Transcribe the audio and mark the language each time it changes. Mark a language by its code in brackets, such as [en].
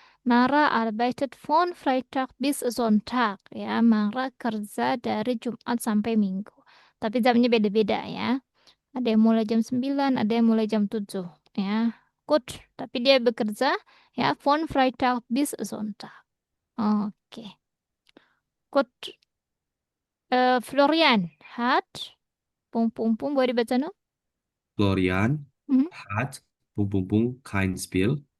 [de] Mara arbeitet von Freitag bis Sonntag, ya. [id] Mara kerja dari Jumat sampai Minggu. Tapi jamnya beda-beda ya. Ada yang mulai jam 9, ada yang mulai jam 7, ya. Gut, tapi dia bekerja ya [de] von Freitag bis Sonntag. [id] Oke. Gut. Florian hat, pung pung pung, boleh dibaca no? [de] Florian Mhm. hat kein Spiel.